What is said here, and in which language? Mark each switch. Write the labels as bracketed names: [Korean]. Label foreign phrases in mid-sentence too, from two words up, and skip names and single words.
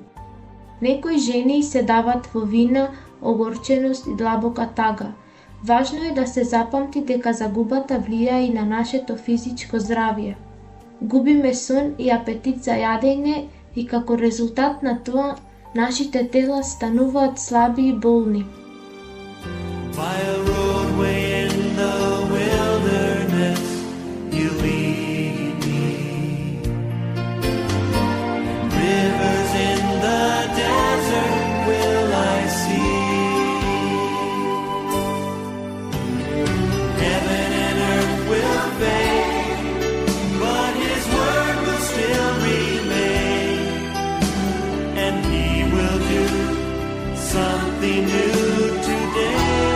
[Macedonian] Некои жени се дават во вина, огорченост и длабока тага. Важно е да се запамти дека загубата влија и на нашето физичко здравје. Губиме сон и апетит за јадење и како резултат на тоа, нашите тела стануваат слаби и болни. [English] By a roadway in the wilderness, you lead me. Rivers in the desert will I see. Heaven and earth will fade, but His word will still remain, and He will do something new today.